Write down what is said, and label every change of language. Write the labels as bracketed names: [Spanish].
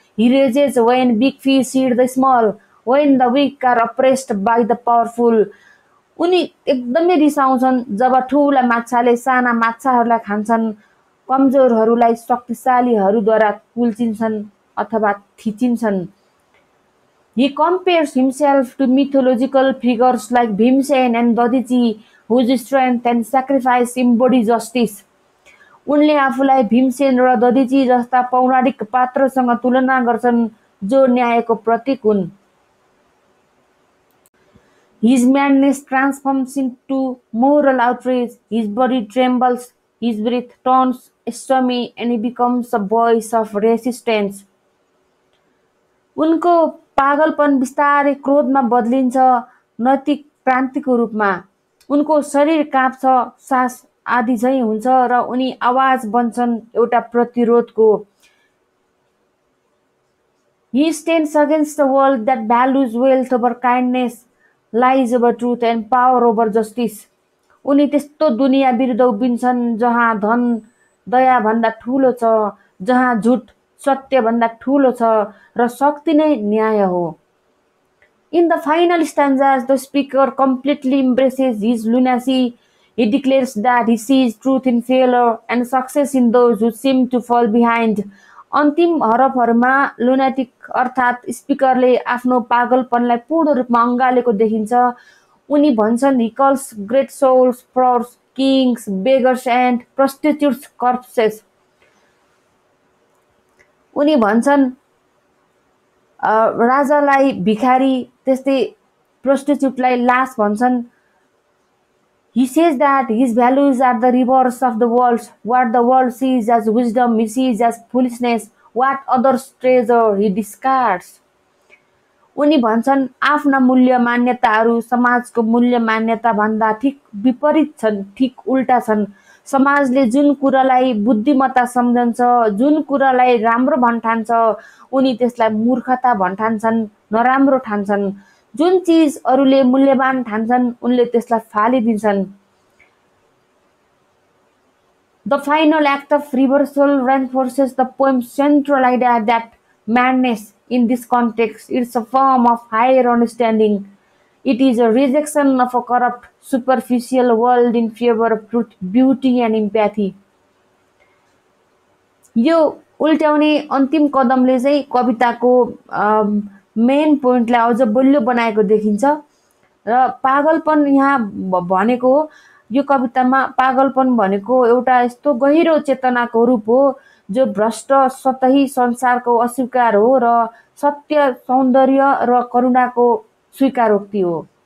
[English] He rages when big fish eat the small, when the weak are oppressed by the powerful. [Nepali] उनी एकदमै रिसाउँछन् जब ठूला माछाले साना माछाहरूलाई खान्छन्, कमजोरहरूलाई शक्तिशालीहरूद्वारा कुल्चिन्छन् अथवा थिचिन्छन्. [English] He compares himself to mythological figures like Bhimsen and Dadichi, whose strength and sacrifice embody justice. [Nepali] उनले आफूलाई भीमसेन र दधिची जस्ता पौराणिक पात्रसँग तुलना गर्छन् जो न्यायको प्रतीक हुन्. [English] His madness transforms into moral outrage. His body trembles, his breath turns stormy, and he becomes a voice of resistance. [Nepali] उनको पागलपन बिस्तारै क्रोधमा बदलिन्छ, नैतिक क्रान्तिको रूपमा. उनको शरीर काँप्छ, सास आदि झैं हुन्छ र उनी आवाज बन्छन् एउटा प्रतिरोधको. [English] He stands against the world that values wealth over kindness, lies over truth and power over justice. [Nepali] उनी त्यस्तो दुनिया विरुद्ध उभिन्छन् जहाँ धन दया भन्दा ठूलो छ, जहाँ झुट सत्य भन्दा ठूलो छ र शक्ति नै न्याय हो. [English] In the final stanzas, the speaker completely embraces his lunacy. He declares that he sees truth in failure and success in those who seem to fall behind. [Nepali] अन्तिम हरफहरूमा लुनाटिक अर्थात् स्पिकरले आफ्नो पागलपनलाई पूर्ण रूपमा अँगालेको देखिन्छ. उनी भन्छन्, [English] he calls great souls frauds, kings, beggars and prostitutes corpses. [Nepali] उनी भन्छन् राजालाई भिखारी, त्यस्तै प्रोस्टिट्युटलाई लास भन्छन्. [English] He says that his values are the reverse of the world's. What the world sees as wisdom, he sees as foolishness. What others treasure, he discards. [Nepali] उनी भन्छन् आफ्ना मूल्य मान्यताहरू समाजको मूल्य मान्यता भन्दा ठिक विपरीत छन्, ठिक उल्टा छन्. समाजले जुन कुरालाई बुद्धिमत्ता सम्झन्छ, जुन कुरालाई राम्रो भन्ठान्छ, उनी त्यसलाई मूर्खता भन्ठान्छन्, नराम्रो ठान्छन्. जुन चीज अरूले मूल्यवान ठान्छन्, उनले त्यसलाई फालिदिन्छन्. [English] The final act of reversal reinforces the poem's central idea that madness, in this context, is a form of higher understanding. It is a rejection of a corrupt, superficial world in favor of truth, beauty and empathy. [Nepali] यो उल्ट्याउने अन्तिम कदमले चाहिँ कविताको [English] main पोइन्टलाई [Nepali] अझ बलियो बनाएको देखिन्छ र पागलपन यहाँ भनेको यो कवितामा पागलपन भनेको एउटा यस्तो गहिरो चेतनाको रूप हो जो भ्रष्ट सतही संसारको अस्वीकार हो र सत्य, सौन्दर्य र करुणाको स्वीकारोक्ति हो.